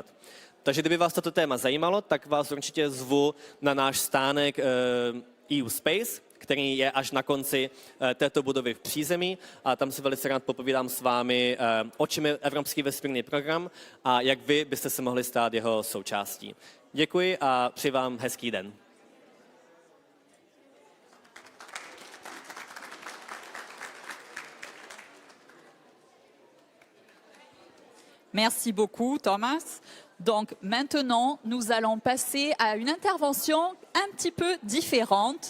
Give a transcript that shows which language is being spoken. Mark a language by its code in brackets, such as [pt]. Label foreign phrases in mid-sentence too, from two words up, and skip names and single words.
[cs] Takže kdyby vás toto téma zajímalo, tak vás určitě zvu na náš stánek EU Space, který je až na konci této budovy v přízemí a tam si velice rád popovídám s vámi, o čem je Evropský vesmírný program a jak vy byste se mohli stát jeho součástí. Děkuji a přeji vám hezký den. [fr] Merci beaucoup, Thomas. Donc maintenant, nous allons passer à une intervention un petit peu différente.